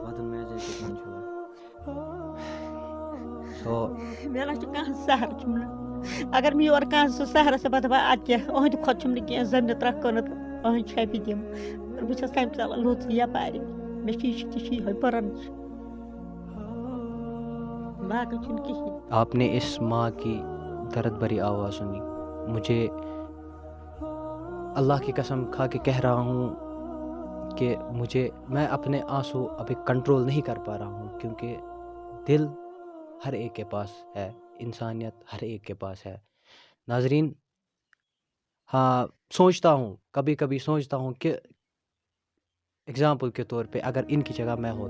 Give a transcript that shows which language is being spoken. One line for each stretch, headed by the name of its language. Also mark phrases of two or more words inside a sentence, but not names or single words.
Kashmiri: مےٚ نہ چھُ کانٛہہ سہرٕ چھُم نہٕ اگر مےٚ یورٕ کانٛہہ سُہ سہرس بہٕ دَپان اَدٕ کیٛاہ أہٕنٛدِ کھۄتہٕ چھُم نہٕ کینٛہہ زٕ نِترا کٕنہٕ تہٕ أہٕنٛدۍ چھَپہِ دِمہٕ بہٕ چھَس تَمہِ ژَلان لوٚژ یَپارِ مےٚ چھِ یہِ تہِ چھِ یِہوٚے پٔرن باقٕے چھُنہٕ کِہیٖنۍ
Urdu: آپ نے اس ماں کی درد بھری آواز سنی مجھے اللہ کی قسم کھا کے کہہ رہا ہوں کہ میں اپنے آنسو ابھی کنٹرول نہیں کر پا رہا ہوں کیونکہ دل ہر ایک کے پاس ہے انسانیت ہر ایک کے پاس ہے ناظرین ہاں سوچتا ہوں کبھی کبھی سوچتا ہوں کہ اگزامپل کے طور پہ اگر ان کی جگہ